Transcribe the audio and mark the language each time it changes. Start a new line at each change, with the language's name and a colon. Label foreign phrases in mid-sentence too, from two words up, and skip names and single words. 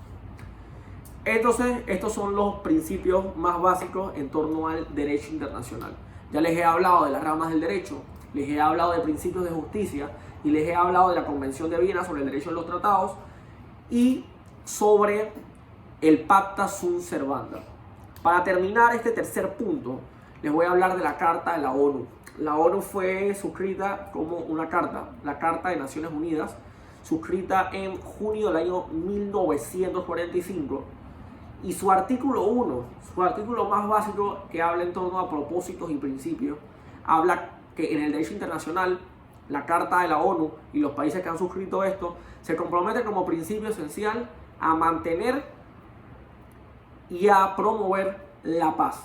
Spanish: Entonces, estos son los principios más básicos en torno al derecho internacional. Ya les he hablado de las ramas del derecho, les he hablado de principios de justicia y les he hablado de la Convención de Viena sobre el derecho de los tratados y sobre el
Latin: pacta sunt servanda.
Spanish: Para terminar este tercer punto, les voy a hablar de la Carta de la ONU. La ONU fue suscrita como una carta, la Carta de Naciones Unidas, suscrita en junio del año 1945. Y su artículo 1, su artículo más básico, que habla en torno a propósitos y principios, habla que en el derecho internacional, la Carta de la ONU y los países que han suscrito esto se comprometen como principio esencial a mantener y a promover la paz.